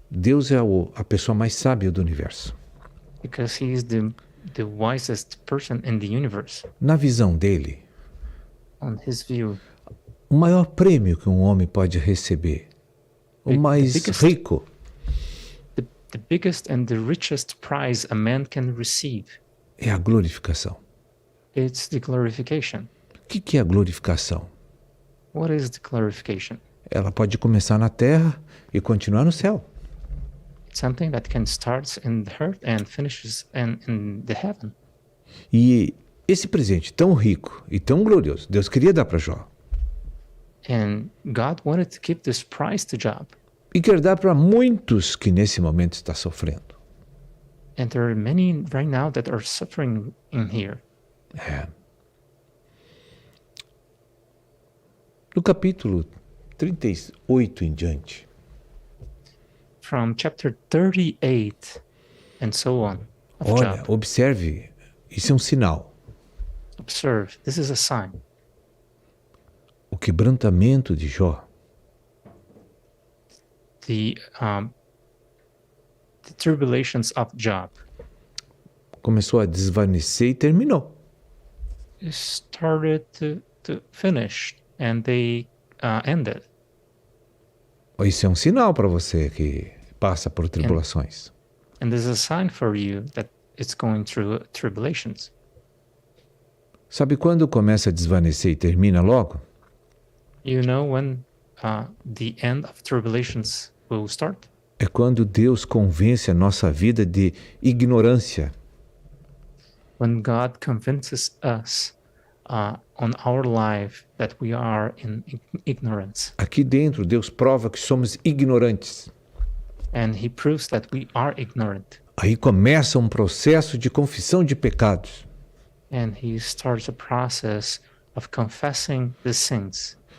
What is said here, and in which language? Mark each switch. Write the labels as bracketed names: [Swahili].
[Portuguese] Deus é a pessoa mais sábia do universo. [English] Because he is the wisest person in the universe. [Portuguese] Na visão dele, [English] On his view, [Portuguese] o maior prêmio que um homem pode receber, o mais rico, [English] the biggest and the richest prize a man can receive, [Portuguese] é a glorificação. [English] it's the glorification. [Portuguese] O que é a glorificação? [English] What is the glorification? [Portuguese] Ela pode começar na terra e continuar no céu. [English] It's something that can start in the earth and finishes in the heaven. [Portuguese] E esse presente tão rico e tão glorioso, Deus queria dar para Jó. [English] And God wanted to give this prize to Job. [Portuguese] E quer dar para muitos que nesse momento está sofrendo. [English] And there are many right now that are suffering in here. [Portuguese] No capítulo 38 em diante, [English] From chapter 38 and so on of [Portuguese] olha, [English] Job. [Portuguese] observe, isso é um sinal. [English] Observe, this is a sign. [Portuguese] O quebrantamento de Jó [English] The tribulations of Job [Portuguese] começou a desvanecer e terminou. [English] started to finish, and they ended. [Portuguese] Isso é um sinal para você que passa por tribulações. [English] And this is a sign for you that it's going through tribulations. [Portuguese] Sabe quando começa a desvanecer e termina logo? [English] You know when the end of tribulations will start? [Portuguese] É quando Deus convence a nossa vida de ignorância. [English] When God convinces us on our life that we are in ignorance. [Portuguese] Aqui dentro, Deus prova que somos ignorantes. [English] And he proves that we are ignorant. [Portuguese] Aí começa um processo de confissão de pecados. [English] And he starts a process of confessing the sins.